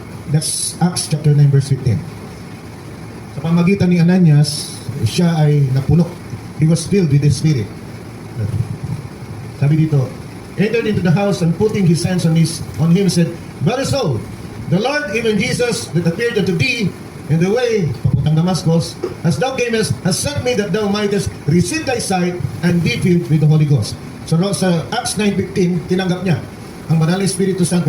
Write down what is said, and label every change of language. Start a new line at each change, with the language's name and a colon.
English: That's Acts chapter 9 verse 15.
Filipino: Sa pamagitan ni Ananias, siya ay napuno.
English: He was filled with the Spirit.
Filipino: Sabi dito,
English: entered into the house and putting his hands on him said, "Very so, the Lord, even Jesus, that appeared unto thee in the way,
Filipino: papuntang Damascus,
English: as thou camest, has sent me that thou mightest receive thy sight and be filled with the Holy Ghost."
Filipino: So sa Acts 9:15, tinanggap niya ang Banal na Espiritu Santo.